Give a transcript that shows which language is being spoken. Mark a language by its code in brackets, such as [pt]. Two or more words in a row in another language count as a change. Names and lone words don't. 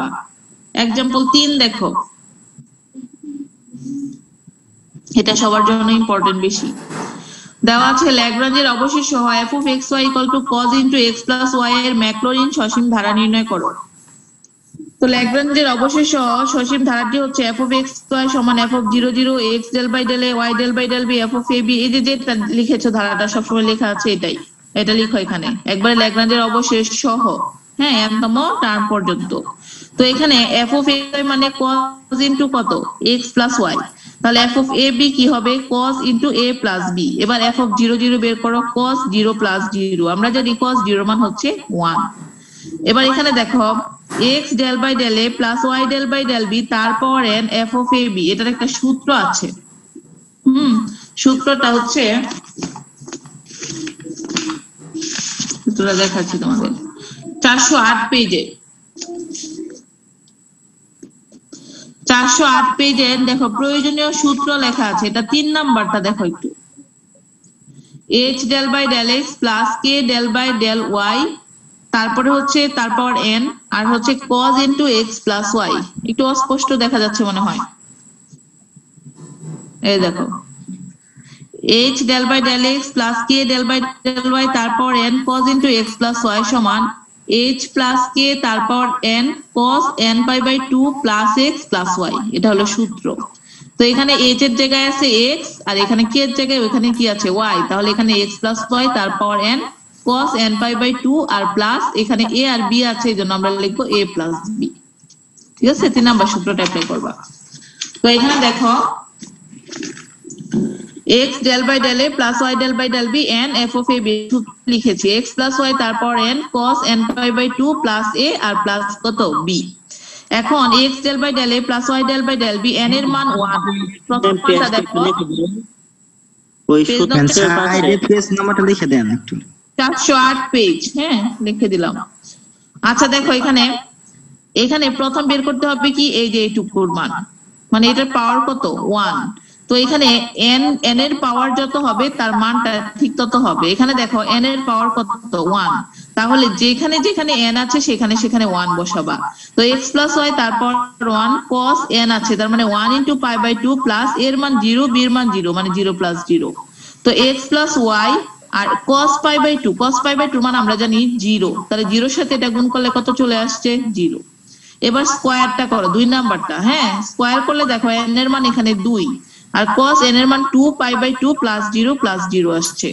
[bn] एग्जांपल 3 দেখো, এটা সবার জন্য ইম্পর্টেন্ট বেশি। দেওয়া আছে ল্যাগ্রাঞ্জের অবশেষ সহ [en] f of xy = cos x plus y [bn] এর ম্যাক্লরিন সসীম ধারা নির্ণয় করো। তো ল্যাগ্রাঞ্জের অবশেষ সহ সসীম ধারাটি হচ্ছে [en] f of xy সমান f of 0 0 x del by del a y del by del b f of ab। [bn] এই যে যেটা লিখেছো ধারাটা সবসময় লেখা আছে এটাই, এটা লিখো এখানে একবারে ল্যাগ্রাঞ্জের অবশেষ সহ, হ্যাঁ, n তম টার্ম পর্যন্ত। তো এখানে [en] f of xy [bn] মানে [en] cos into [bn] কত? [en] x plus y, তাহলে f of ab [bn] কি হবে? [en] cos into a plus b। [bn] এবার [en] f of 0 0 [bn] বের করো, [en] cos 0 plus 0, [bn] আমরা জানি [en] cos 0 [bn] মান হচ্ছে 1। এবার এখানে দেখো [en] x del by del a plus y del by del b তারপর n f of a b [bn] এটার একটা সূত্র আছে। সূত্রটা হচ্ছে, সূত্রটা দেখাচ্ছি তোমাদের 408 পেজে। 408 পেজে দেখো প্রয়োজনীয় সূত্র লেখা আছে, এটা 3 নাম্বারটা দেখো একটু। [en] h del by del x plus k del by del y [bn] তারপরে হচ্ছে তারপর [en] n [bn] আর হচ্ছে [en] cos into x plus y। [bn] একটু অস্পষ্ট দেখা যাচ্ছে মনে হয়, এই দেখো [en] h del by del x plus k del by del y তারপর n cos into x plus y সমান h plus k তারপর n cos n pi by 2 plus x plus y। [bn] এটা হলো সূত্র। তো এখানে h এর জায়গায় আছে x আর এখানে k এর জায়গায় ওখানে কি আছে y, তাহলে এখানে [en] x plus y [bn] তারপর [en] n cos n pi by 2 [bn] আর প্লাস এখানে a আর b আছে, এইজন্য আমরা লিখবো [en] a plus b। [bn] ঠিক আছে, 3 নাম্বার সূত্রটা অ্যাপ্লাই করবা। তো এখানে দেখো [en] x del by del a plus y del by del b n f of a b লিখেছি, x plus y তারপর n cos n pi by 2 plus a [bn] আর প্লাস কত [en] b। এখন x del by del a plus y del by del b n [bn] এর মান 1। প্রথম পাতা দেখো, ওই সূত্রের সাইডে পেজ নাম্বারটা লিখে দেন একটু। 408 পেজ, হ্যাঁ লিখে দিলাম। আচ্ছা দেখো এখানে প্রথম বের করতে হবে কি, এই যে এইটুকুর মান, মানে এটার পাওয়ার কত 1। তো এখানে n এর পাওয়ার যত হবে তার মানটা ঠিক তত হবে। এখানে দেখো n এর পাওয়ার কত 1, তাহলে যেখানে যেখানে n আছে সেখানে সেখানে 1 বসাবা। তো [en] x plus y [bn] তারপর 1 cos n আছে, তার মানে [en] 1 into pi by 2 [bn] প্লাস এর মান 0 b এর মান 0 মানে [en] 0 plus 0। [bn] তো [en] x plus y [bn] আর [en] cos pi by 2, cos pi by 2 [bn] মানে আমরা জানি 0, তাহলে 0 এর সাথে এটা গুণ করলে কত চলে আসছে 0। এবার স্কয়ারটা করো 2 নাম্বারটা, হ্যাঁ স্কয়ার করলে দেখো n এর মান এখানে 2 আর cos n এর মান [en] 2 pi by 2 plus 0 [bn] আসছে।